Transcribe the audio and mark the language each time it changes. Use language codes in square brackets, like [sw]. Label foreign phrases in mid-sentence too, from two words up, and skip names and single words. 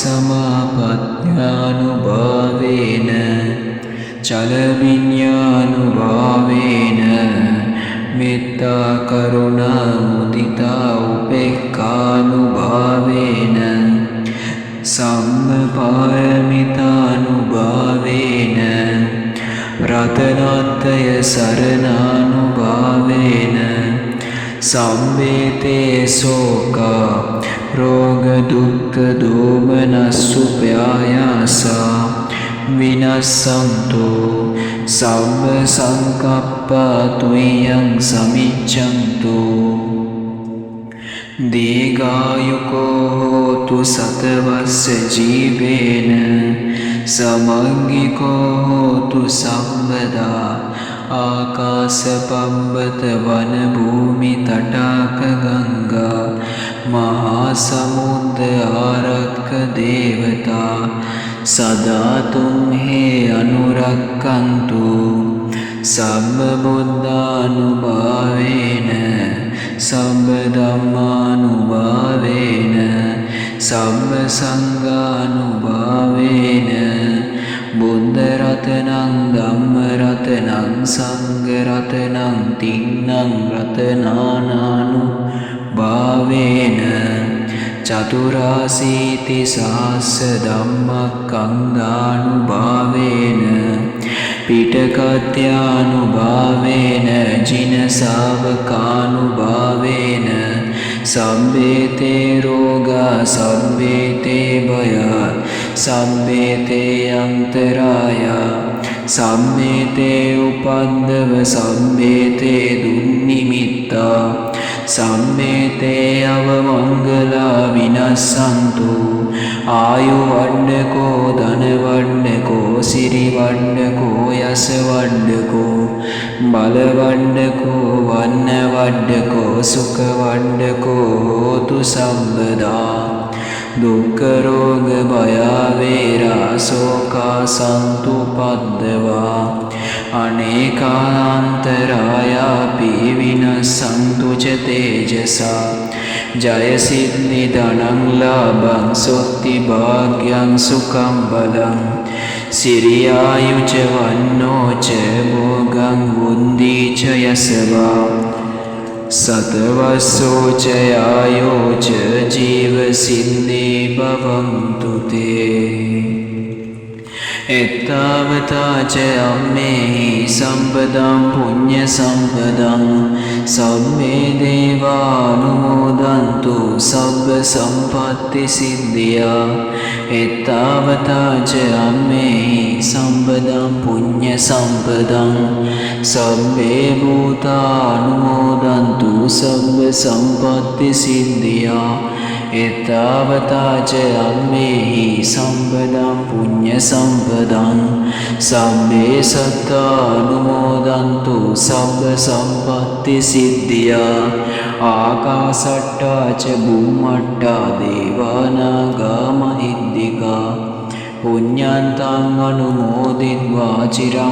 [pi] සමාපත්ත්‍යානුභාවේන චලවිඤ්ඤානුභාවේන මෙත්තා කරුණා මුදිතා උපේක්ඛානුභාවේන සම්මපාරමිතානුභාවේන රතනත්‍රය සරණානුභාවේන සම්මේතේ ශෝකා රෝග දුක්ඛ දෝමනස්සුපයාසා විනස්සන්තු සම්ම සංකප්පා තුයං සමිච්ඡන්තු දීඝායුකෝ හෝතු සතවස්ස ජීවේන සමග්ගිකෝ හෝතු සම්බදා ආකාශපම්බත වන භූමි තටාක ගංගා මහා සමුද්ද ආරක්ක දේවතා සදා තුම්හේ අනුරක්කන්තු සම්බ බුද්ධානුභාවේන සම්බ ධම්මානුභාවේන සම්බ සංඝානුභාවේන බුද්ධ රතනං ධම්ම රතනං සංඝ රතනං තින්නං රතනානානුභාවේන චතුරාසීති සහස්ස ධම්මස්කන්ධානුභාවේන පිටකත්‍යානුභාවේන ජින ශාවකානුභාවේන සම්බේතේ රෝගා සම්බේතේ භයා සම්බේතේ අන්තරාය සම්බේතේ උපද්දව සම්බේතේ දුන්නිමිත්තා සම්මේතේ අවමංගලා විනස්සන්තු ආයු වඩ්ඩකෝ ධන වඩ්ඩකෝ සිරි වඩ්ඩකෝ යස වඩ්ඩකෝ බල වඩ්ඩකෝ වන්න වඩ්ඩකෝ සුඛ වඩ්ඩකෝ හෝතු සම්බදා දුක්ඛ රෝග භය වේරා ශෝකා සන්තුප්පද්දවා අනේකාන්තරායාපි විනස්සන්තු ච තේජසා ජය සිද්ධි ධනං ලාභං සොත්ති භාග්‍යං සුඛං බලං සිරියායුච වන්නෝච භෝගං බුද්ධී ච යසවා සතවස්සෝච යායෝච ජීව සිද්ධි භවන්තු තේ එත්තාවතාච අම්මේහි සම්පදං පුඤ්ඤ සම්පදං සම්මේ දේවානුමෝදන්තු සබ්බ සම්පත්ති සිද්ධියා එත්තාවතාච අම්මේහි සම්පදං පුඤ්ඤ සම්පදං සබ්බේ භූතානුමෝදන්තු සබ්බ සම්පත්ති සිද්ධියා එත්තාවතාච අම්මේහි සම්පදං පුඤ්ඤ සම්පදං සබ්බේ සත්තානුමෝදන්තු සබ්බ සම්පත්ති සිද්ධියා ආකාසට්ටා ච බුම්මට්ටා දේවානාගා මහිද්దికා පුඤ්ඤන්තං අනුමෝදිත්වා චිරං